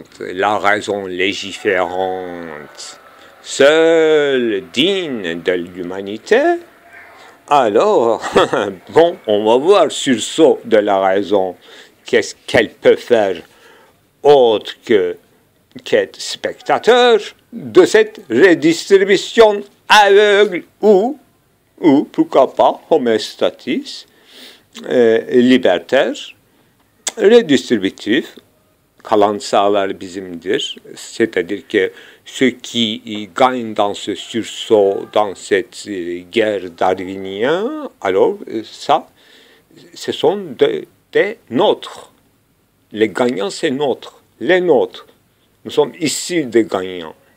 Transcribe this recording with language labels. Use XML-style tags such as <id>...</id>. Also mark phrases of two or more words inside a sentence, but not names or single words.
<fr>la raison légiférante, seule digne de l'humanité, alors, bon, on va voir sursaut de la raison, qu'est-ce qu'elle peut faire autre qu'être spectateur de cette redistribution aveugle ou pourquoi pas, homéostatis, libertaire, redistributif,</fr> <tr>kalan sağlar bizimdir.</tr> <fr>C'est-à-dire que ceux qui gagnent dans ce sursaut, dans cette guerre darwinienne, alors ça, ce sont des nôtres. Les gagnants, c'est nôtres, les nôtres. Nous sommes ici des gagnants.</fr>